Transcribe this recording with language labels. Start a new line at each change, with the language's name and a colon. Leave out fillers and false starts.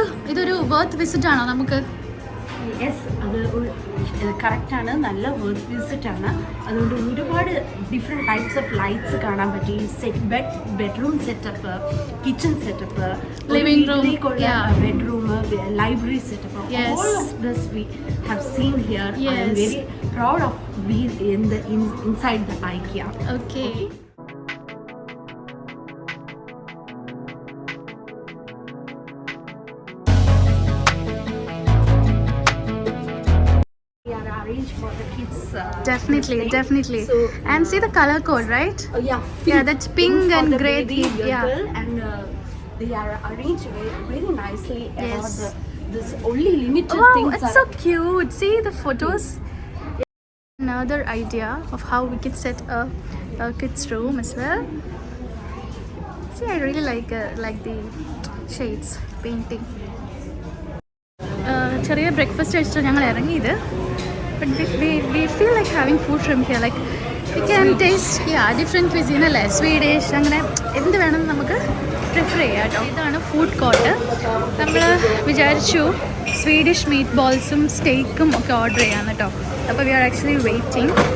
Malayalam: Chintu, ഇതൊരു worth visit ആണോ നമുക്ക്?
English: Yes,
Malayalam: അത് കറക്റ്റാണ്, നല്ല വർത്ത് വിസിറ്റ് ആണ്. അതുകൊണ്ട് ഒരുപാട് ഡിഫറെൻറ്റ് ടൈപ്സ് ഓഫ് ലൈറ്റ്സ് കാണാൻ പറ്റി.
English: Bedroom setup, kitchen setup, living room, bedroom, library setup, all of this we have seen here. I am very proud of being inside the IKEA. Okay. For the kids, definitely. So, and see the color code, right? Yeah, that's pink and grey theme. And they are arranged very nicely. Yes. This only limited things. It's so cute. See the photos. Another idea of how we could set a kids room as well. See, I really like the shades painting.
Malayalam: ചെറിയ breakfast കഴിച്ചിട്ട് ഞങ്ങൾ ഇറങ്ങിയത്.
English: But we feel like having food from here. Like we can taste different cuisine
Malayalam: അല്ലേ, Swedish അങ്ങനെ എന്ത് വേണമെന്ന് നമുക്ക് prefer ചെയ്യാം കേട്ടോ. ഇതാണ് ഫുഡ് കോർട്ട്. നമ്മൾ വിചാരിച്ചു സ്വീഡിഷ് മീറ്റ് ബോൾസും സ്റ്റേക്കും ഒക്കെ ഓർഡർ ചെയ്യാമെന്ന് കേട്ടോ.
English: അപ്പോൾ we are actually waiting.